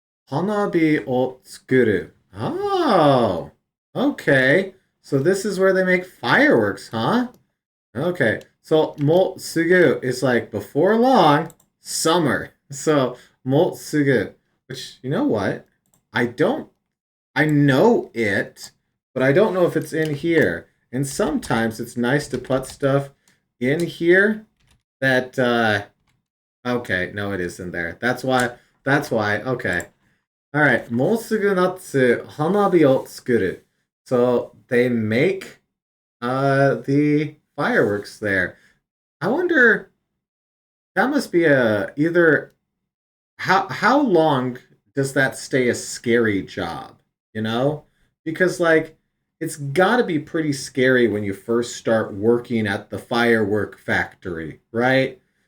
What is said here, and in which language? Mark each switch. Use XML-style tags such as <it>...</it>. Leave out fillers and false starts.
<ja>もうすぐ夏花火を作る.</ja> <en>Oh, okay. So this is where they make fireworks, huh? Okay. So もうすぐ is like before long, summer. So もうすぐ, which you know what? I don't I know it, but I don't know if it's in here. And sometimes it's nice to put stuff in here that okay, no it isn't there. That's why. Okay. All right.</en> <ja>もうすぐ夏花火を作る.</ja> <en>So they make the fireworks there. I wonder that must be a either how long does that stay a scary job? You know? Because like it's got to be pretty scary when you first start working at the firework factory, right?</en>